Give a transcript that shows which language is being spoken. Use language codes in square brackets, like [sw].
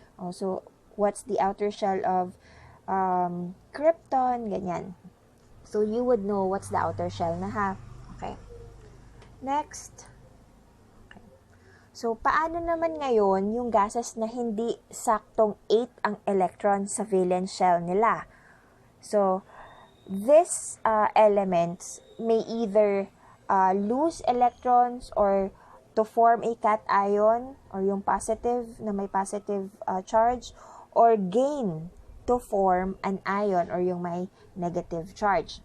[en] So, what's the outer shell of krypton? Ganyan. So, you would know what's the outer shell na, ha? Okay. Next. Okay. [tl] So, paano naman ngayon yung gases na hindi saktong 8 ang electron sa valence shell nila? [en] So, these elements may either lose electrons or to form a cation or [tl] yung positive na may positive charge, [en] or gain to form an ion or [tl] yung may negative charge.